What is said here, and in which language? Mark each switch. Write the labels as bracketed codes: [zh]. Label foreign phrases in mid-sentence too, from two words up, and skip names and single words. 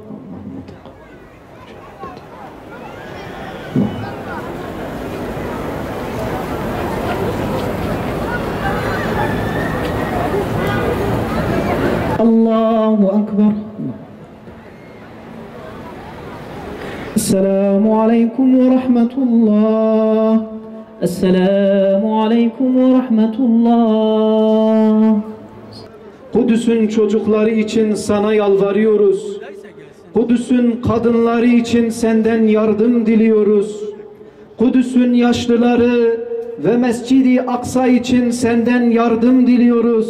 [ar] الله أكبر. السلام عليكم ورحمة الله. السلام عليكم ورحمة الله. [tr] Kudüs'ün çocukları için sana yalvarıyoruz. Kudüs'ün kadınları için senden yardım diliyoruz. Kudüs'ün yaşlıları ve Mescid-i Aksa için senden yardım diliyoruz.